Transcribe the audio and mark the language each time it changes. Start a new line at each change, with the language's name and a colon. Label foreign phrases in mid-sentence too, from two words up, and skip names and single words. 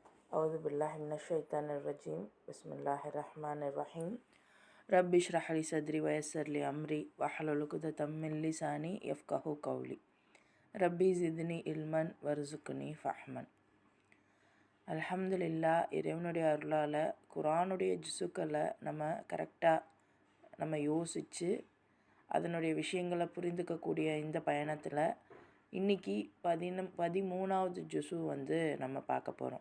Arabic: أعوذ بالله من الشيطان الرجيم بسم الله الرحمن الرحيم رب اشرح لي صدري ويسر لي أمري واحلل عقدة من لساني يفقهوا قولي ربي زدني علما وارزقني فهما.
Tamil: அல்ஹம்துலில்லா, இறைவனுடைய அருளால் குரானுடைய ஜுசுக்களை நம்ம யோசித்து அதனுடைய விஷயங்களை புரிந்துக்கக்கூடிய இந்த பயணத்தில் இன்றைக்கி 13வது ஜுசு நம்ம பார்க்க போகிறோம்.